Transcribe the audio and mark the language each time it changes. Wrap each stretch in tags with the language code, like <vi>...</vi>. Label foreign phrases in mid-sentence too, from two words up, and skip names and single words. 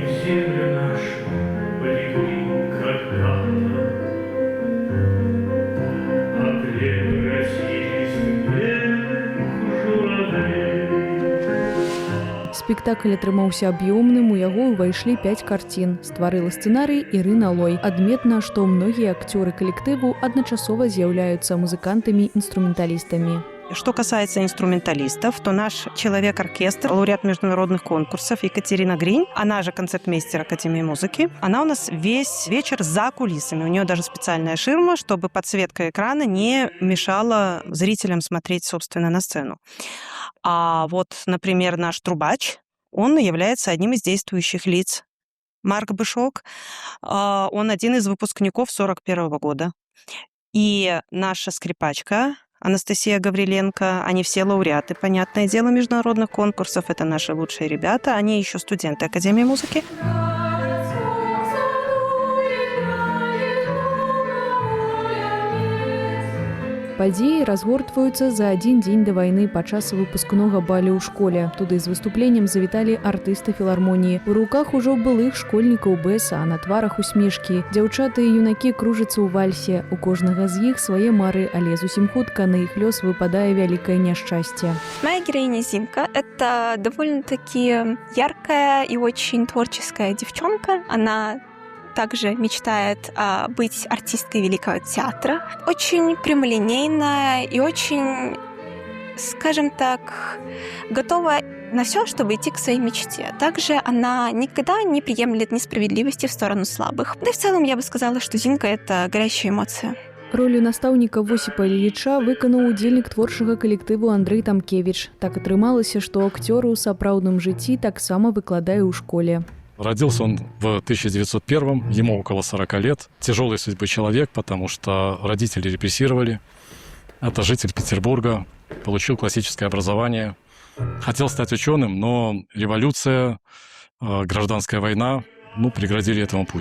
<be>Спектакль атрымаўся аб'ёмным, у яго ўвайшлі 5 карцін. Стварыла сцэнарый Ірына Лой. Адметна, што многія акцёры калектыву адначасова з'яўляюцца музыкантамі-інструменталістамі.</be> <ru>Что касается инструменталистов, то наш человек-оркестр, лауреат международных конкурсов Екатерина Гринь, она же концертмейстер Академии музыки, она у нас весь вечер за кулисами. У нее даже специальная ширма, чтобы подсветка экрана не мешала зрителям смотреть, собственно, на сцену. А вот, например, наш трубач, он является одним из действующих лиц. Марк Бышок, он один из выпускников 1941 года. И наша скрипачка Анастасия Гавриленко, они все лауреаты, понятное дело, международных конкурсов. Это наши лучшие ребята. Они еще студенты Академии музыки.</ru> <be>Падзеі разгортваюцца за адзін дзень да вайны падчас выпускнога балю ў школе. Туды з выступленнем завіталі артысты філармоніі. У руках ужо былых школьнікаў БСА, на тварах усмешкі. Дзяўчаты і юнакі кружацца ў вальсе. У кожнага з іх свае мары, але зусім хутка на іх лёс выпадае вялікае няшчасце.</be> <ru>Моя героиня Зинка – это довольно-таки яркая и очень творческая девчонка. Она также мечтает быть артисткой Великого театра. Очень прямолинейная и очень, скажем так, готова на все, чтобы идти к своей мечте. Также она никогда не приемлет несправедливости в сторону слабых. Да и в целом я бы сказала, что Зинка – это горячая эмоция.</ru> <be>Ролю настаўніка Восіпа Ільіча выканаў удзельнік творчага калектыву Андрэй Тамкевіч. Так атрымалася, што акцёр у сапраўдным жыцці таксама выкладае ў школе.</be> <ru>Родился он в 1901-м, ему около 40 лет. Тяжелой судьбы человек, потому что родители репрессировали. Это житель Петербурга, получил классическое образование. Хотел стать ученым, но революция, гражданская война, преградили этому путь.</ru>